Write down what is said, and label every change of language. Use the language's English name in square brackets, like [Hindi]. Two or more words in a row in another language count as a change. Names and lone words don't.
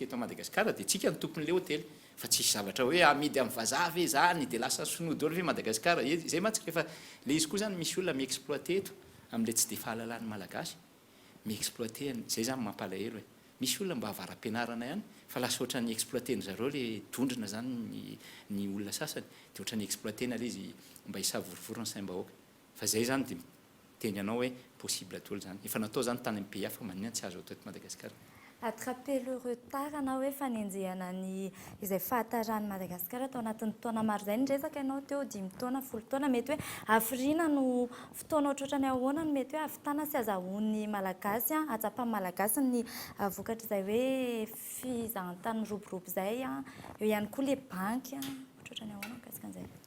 [Malagasy] eto Madagasikara dia tsika ny tompon'le hôtely fa tsisy zavatra hoe amidy amin'ny vazaha ve zany dia lasa sonody olo ve Madagasikara zay mantsika efa le izy koa zany misy olona mi-exploité eto amin'le tsy dia fahalalany malagasy mi-exploité zay zany mampalahelo hoe misy olona mba avara-pianarana ihany fa lasa ohatra ny exploité-ny zareo le tondrina zany ny olona sasany dia ohatra ny exploité-na le izy mba hisavorivory ny saim-bahoaka fa zay zany dia teny anao hoe possible atolo zany efa natao zany tany amin'ny pays hafa maninona tsy azo atao eto Madagasikara [French] attraper le retard [Malagasy] anao hoe fanenjehana ny izay fahatarany Madagasikara tao anatin'ny taona maro zay nyresaka ianao teo 5 taona 10 taona mety hoe hafiriana no fotoana ohatrohatra ny ahoana no mety hoe havitana sy azahoan'ny malagasy atsapany malagasy ny vokatra izay hoe fizahantany roborobo zay eo ihany koa le banky ohatrohatra ny ahoana mikasika an'izay